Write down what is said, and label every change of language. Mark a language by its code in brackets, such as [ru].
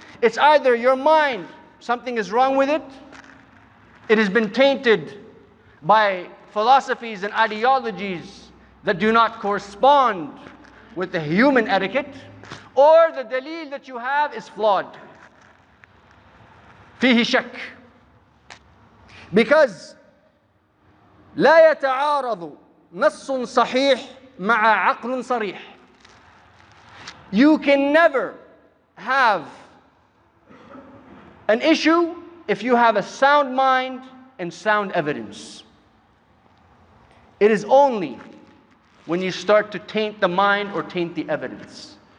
[en] It's either your mind, something is wrong with it. It has been tainted by philosophies and ideologies that do not correspond with the human etiquette, or the dalil that you have is flawed. [ar] فيه شك. [en] Because [ar] لا يتعارض نص صحيح مع عقل صريح. [en] You can never have an issue if you have a sound mind and sound evidence. It is only when you start to taint the mind or taint the evidence.